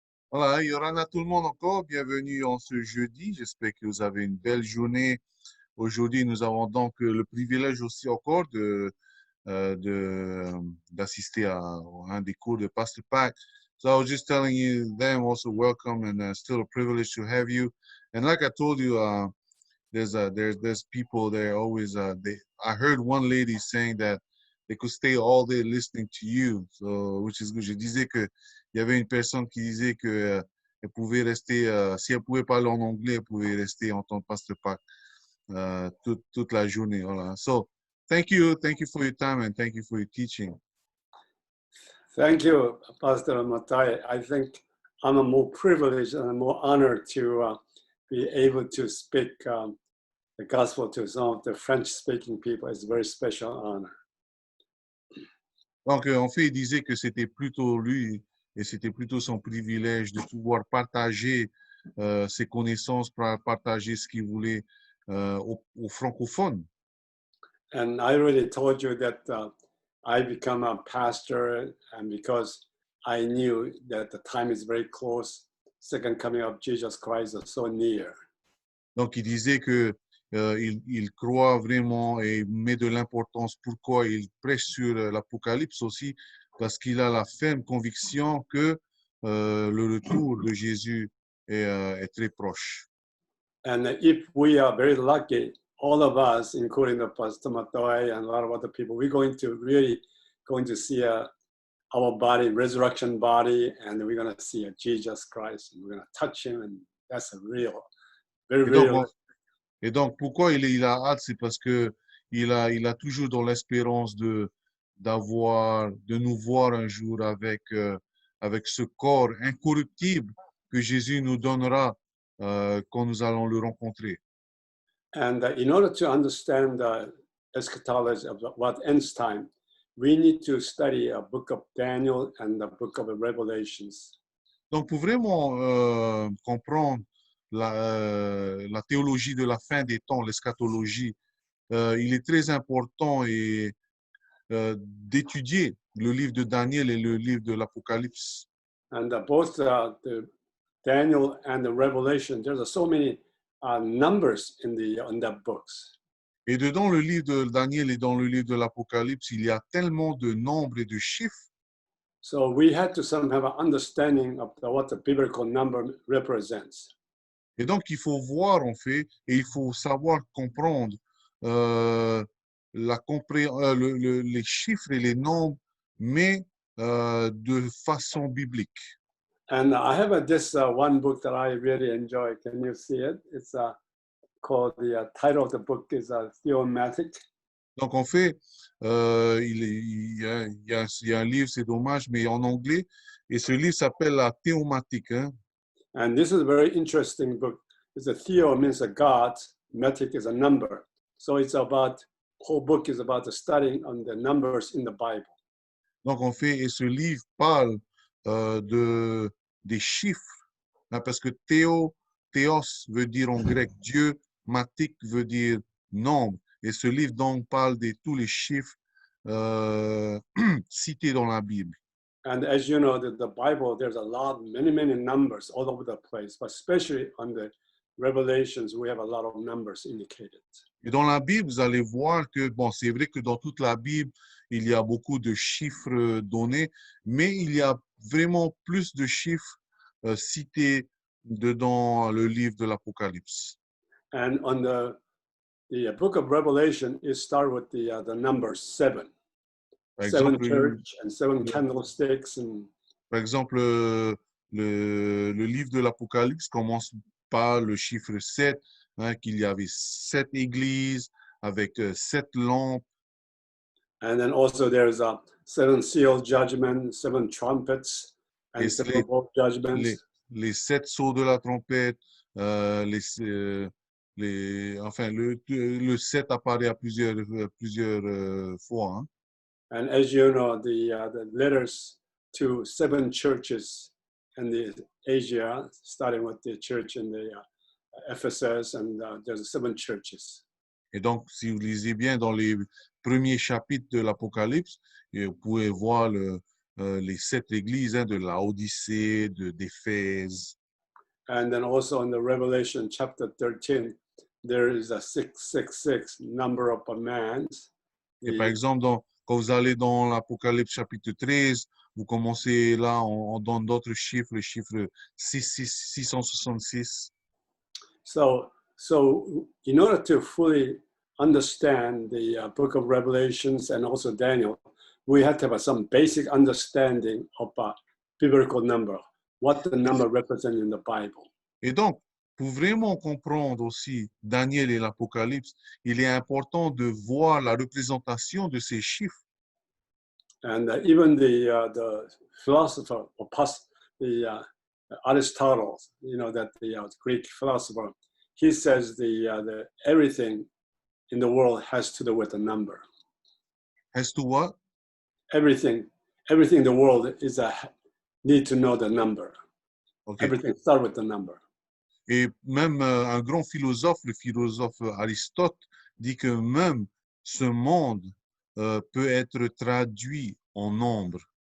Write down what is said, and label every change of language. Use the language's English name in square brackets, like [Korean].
[French] Voilà, Yorana, tout le monde encore, bienvenue en ce jeudi. J'espère que vous avez une belle journée. Aujourd'hui, nous avons donc le privilège aussi encore d'assister à un des cours de Pastor Pat. [English] So I was just telling you them also welcome and still a privilege to have you. And like I told you, there's people there always. I heard one lady saying that they could stay all day listening to you, so which is good. [French] Je disais que il y avait une personne qui disait que elle pouvait rester, si elle pouvait parler en anglais, elle pouvait rester entendre Pasteur Pac toute la journée. Voilà. [English] So thank you for your time and thank you for your teaching. Thank you, Pastor Matai. I think I'm more privileged and more honored to be able to speak the gospel to some of the French-speaking people. It's a very special honor. [French] Donc, en fait, il disait que c'était plutôt lui et c'était plutôt son privilège de pouvoir partager ses connaissances, partager ce qu'il voulait aux francophones. [English] And I already told you that I become a pastor, and because I knew that the time is very close, second coming of Jesus Christ is so near. [French] Donc, il disait que il croit vraiment et met de l'importance. Pourquoi il prêche sur l'Apocalypse aussi? Parce qu'il a la ferme conviction que le retour de Jésus est très proche. [English] And if we are very lucky, all of us, including the Pastor Matoy and a lot of other people, we're going to see our body, resurrection body, and we're going to see Jesus Christ, and we're going to touch him, and that's a real, very [French] Et donc, [English] real. [French] Et donc, pourquoi il a hâte, c'est parce que il a toujours dans l'espérance de nous voir un jour avec ce corps incorruptible que Jésus nous donnera quand nous allons le rencontrer. [English] And in order to understand the eschatology of what ends time, we need to study a book of Daniel and the book of the Revelations. [French] Donc, pour vraiment comprendre la théologie de la fin des temps, l'eschatologie, il est très important d'étudier le livre de Daniel et le livre de l'Apocalypse. [English] And both the Daniel and the Revelation, there's so many numbers in the books. [French] Et dedans le livre de Daniel et dans le livre de l'Apocalypse, il y a tellement de nombres et de chiffres. [English] So we had to somehow have an understanding of what the biblical number represents. [French] Et donc, il faut voir, en fait, et il faut savoir comprendre les chiffres et les nombres, mais de façon biblique. [English] And I have this one book that I really enjoy. Can you see it? It's called, the title of the book is Theomatic. [French] Donc, en fait, il y a un livre, c'est dommage, mais en anglais, et ce livre s'appelle La Théomatique. Hein? [English] And this is a very interesting book. It's a theo means a god, matic is a number. So it's about, whole book is about the studying on the numbers in the Bible. [French] Donc, en fait, et ce livre parle des chiffres, hein, parce que théos veut dire en grec Dieu, matik veut dire nombre. Et ce livre donc parle de tous les chiffres cités dans la Bible. [English] And as you know, the Bible, there's a lot, many numbers all over the place, but especially on the Revelations, we have a lot of numbers indicated. [French] Et dans la Bible, vous allez voir que, bon, c'est vrai que dans toute la Bible, il y a beaucoup de chiffres donnés, mais il y a vraiment plus de chiffres cités dans le livre de l'Apocalypse. [English] And on the book of Revelation, it starts with the number 7. [French] Par [English] Seven [French] exemple, [English] church and 7 candlesticks. And [French] par exemple, le livre de l'Apocalypse commence par le chiffre 7, hein, qu'il y avait 7 églises avec 7 lampes. [English] And then also there's 7 seal judgment, 7 trumpets, and 7 bowl judgments. [French] Les 7 sceaux de la trompette, enfin, le 7 apparaît à plusieurs fois. Hein. [English] And as you know, the letters to 7 churches in the Asia, starting with the church in the Ephesus, and there's 7 churches. [French] Et donc, si vous lisez bien dans les premiers chapitres de l'Apocalypse, vous pouvez voir les 7 églises hein, de Laodicée, d'Éphèse. [English] And then also in the Revelation chapter 13, there is a 666 number of a man's. [French] Et par exemple, quand vous allez dans l'Apocalypse chapitre 13, vous commencez là, on donne d'autres chiffres, le chiffre 666. [English] So in order to fully understand the book of Revelations and also Daniel, we have to have some basic understanding of a biblical number, what the number represents in the Bible. [French] Et donc, pour vraiment comprendre aussi Daniel et l'Apocalypse, il est important de voir la représentation de ces chiffres. [English] And even the philosopher, or Aristotle, that the Greek philosopher, he says the everything in the world has to do with a number. Has to what? Everything in the world is need to know the number. Okay. Everything starts with the number. [French] Et même un grand philosophe, le philosophe Aristote, dit que même ce monde peut être traduit en nombre.